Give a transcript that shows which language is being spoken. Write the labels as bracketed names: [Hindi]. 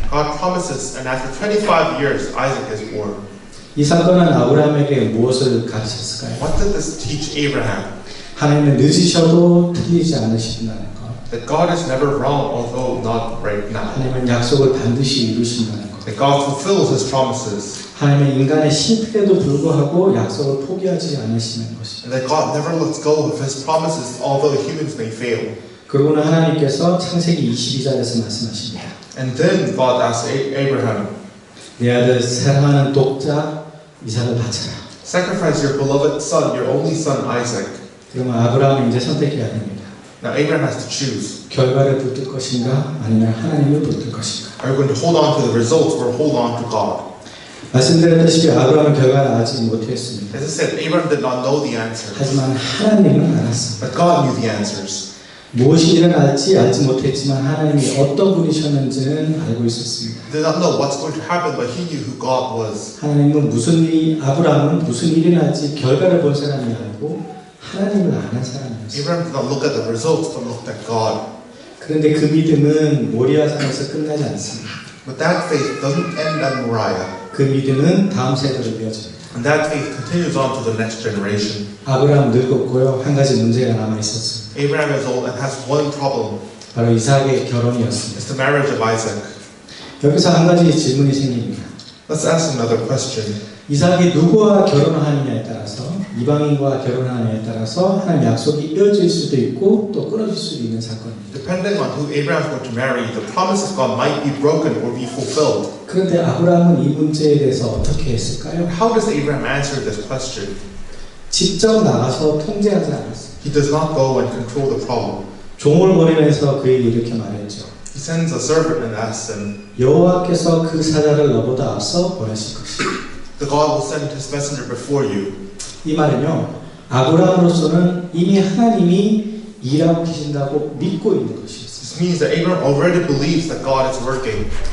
[English] God promises, and after 25 years, Isaac is born. [Korean] 이 사건은 아브라함에게 무엇을 가르쳤을까요? [English] What did this teach Abraham? [Korean] 하나님은 늦으셔도 틀리지 않으신다는 것. [English] That God is never wrong, although not right now. [Korean] 하나님은 약속을 반드시 이루신다는 것. [English] That God fulfills His promises. [Korean] 하나님은 인간의 실패에도 불구하고 약속을 포기하지 않으시는 것입니다. [English] And that God never lets go of His promises, although humans may fail. [Korean] 그러고는 하나님께서 창세기 22절에서 말씀하십니다. [English] And then God asks Abraham, [Korean] 내 아들 사랑하는 독자 이삭을 바쳐라. [English] sacrifice your beloved son, your only son Isaac. [Korean] 그러면 아브라함은 이제 선택해야 됩니다. [English] Now Abraham has to choose. [Korean] 결과를 붙들 것인가 아니면 하나님을 붙들 것인가. [English] Are you going to hold on to the results or hold on to God? [Korean] 말씀드렸다시피 아브라함은 결과를 알지 못했습니다. [English] As I said, Abraham did not know the answers, [Korean] 하지만 하나님은 알았습니다. [English] but God knew the answers. [Korean] 무엇이 일어날지 알지 못했지만 하나님이 어떤 분이셨는지는 알고 있었습니다. [English] He did not know what's going to happen, but he knew who God was. [Korean] 하나님은 아브라함은 무슨 일이 날지 결과를 본 사람이 아니고 하나님을 아는 사람이었어요. [English] Abraham did not look at the results, but looked at God. [Korean] 그런데 그 믿음은 모리아산에서 끝나지 않습니다. [English] But that faith doesn't end at Moriah. [Korean] 그 믿음은 다음 세대로 이어집니다. [English] And that faith continues on to the next generation. [Korean] 아브라함 늙었고요. 한 가지 문제가 남아 있었습니다. [English] Abraham is old and has one problem. [Korean] 바로 이삭의 결혼이었습니다. [English] It's the marriage of Isaac. [Korean] 여기서 한 가지 질문이 생깁니다. [English] Let's ask another question. [Korean] 이삭이 누구와 결혼하느냐에 따라서 이방인과 결혼하느냐에 따라서 하나님의 약속이 이어질 수도 있고 또 끊어질 수도 있는 사건입니다. [English] Depending on who Abraham is going to marry, the promise of God might be broken or be fulfilled. [Korean] 그런데 아브라함은 이 문제에 대해서 어떻게 했을까요? [English] How does Abraham answer this question? [Korean] 직접 나가서 통제하지 않았어요. [English] He does not go and control the problem. [Korean] 종을 보내면서 그에게 이렇게 말했죠. [English] He sends a servant and asks him, [Korean] 여호와께서 그 사자를 너보다 앞서 보내실 것이다. [English] the God will send His messenger before you. [Korean] 이 말은요, 아브라함으로서는 이미 하나님이 일하고 계신다고 믿고 있는 것이었어요. [English] This means that Abraham already believes that God is working.